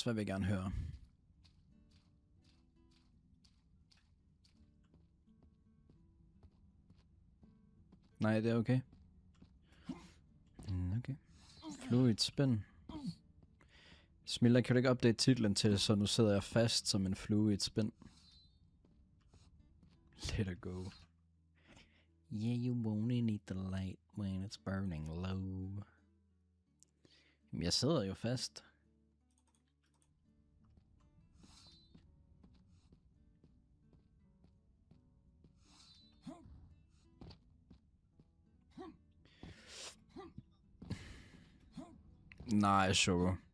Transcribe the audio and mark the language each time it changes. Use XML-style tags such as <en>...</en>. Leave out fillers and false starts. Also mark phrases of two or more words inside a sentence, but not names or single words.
<da>Hvad vil jeg gerne høre? Nej, det er okay.</da> <en>Okay. Fluid spin.</en> <da>Smilla, kan du ikke update titlen til, så nu sidder jeg fast som en</da> <en>fluid spin? Let it go. Yeah, you won't need the light when it's burning low.</en> <da>Jamen, jeg sidder jo fast. Nej, sugar.</da>